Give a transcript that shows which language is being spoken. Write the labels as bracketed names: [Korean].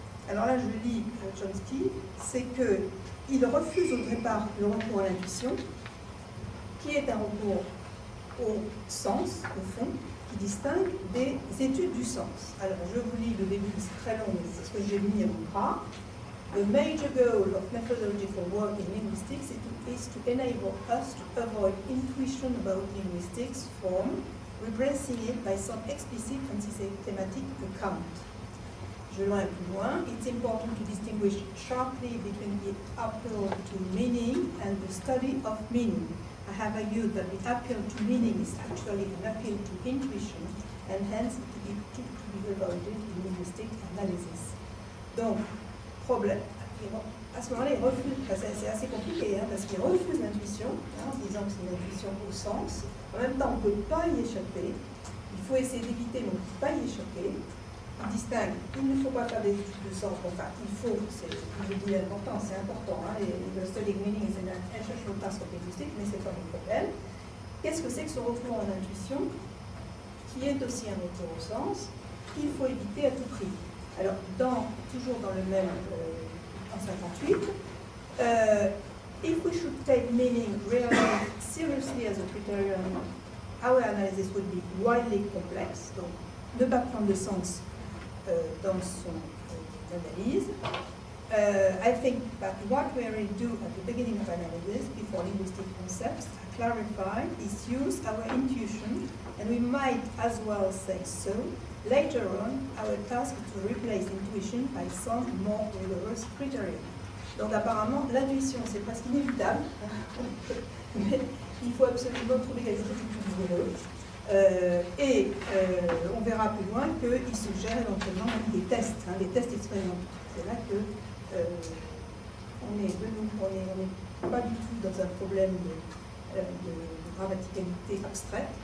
[French] Alors là, je lis Chomsky, c'est qu'il refuse au départ le recours à l'intuition, qui est un recours au sens, au fond, qui distingue des études du sens. Alors, je vous lis le début, c'est très long, mais c'est ce que j'ai mis à mon bras. [English] The major goal of methodological work in linguistics is to enable us to avoid intuition about linguistics form, replacing it by some explicit and systematic account. [French] Je vais un peu plus loin. [English] It's important to distinguish sharply between the appeal to meaning and the study of meaning. I have argued that the appeal to meaning is actually an appeal to intuition, and hence it is to be avoided in linguistic analysis. [French] Donc, problème. À ce moment-là, il refuse, c'est assez compliqué, parce qu'il refuse l'intuition, en disant que c'est une intuition au sens. En même temps, on ne peut pas y échapper. Il faut essayer d'éviter, mais on ne peut pas y échapper. Il distingue, il ne faut pas faire des études de sens. Enfin, il faut, je dis l'important, c'est important. [English] Le studying meaning is an essential task of linguistics, [French] mais c'est pas un problème. Qu'est-ce que c'est que ce recours à l'intuition, qui est aussi un recours au sens, qu'il faut éviter à tout prix? Alors, toujours dans le même, en 58, [English] if we should take meaning really seriously as a criterion, our analysis would be wildly complex. [French] Donc, ne pas prendre le sens dans son analyse. [English] I think that what we really do at the beginning of analysis, before linguistic concepts are clarified, is use our intuition, and we might as well say so. Later on, our task is to replace intuition by some more rigorous criteria. [French] Donc apparemment, l'intuition, c'est presque inévitable, mais il faut absolument trouver quelque chose de plus rigoureux. On verra plus loin qu'il suggère éventuellement des tests, des tests expérimentaux. C'est là que on n'est pas du tout dans un problème de grammaticalité abstraite.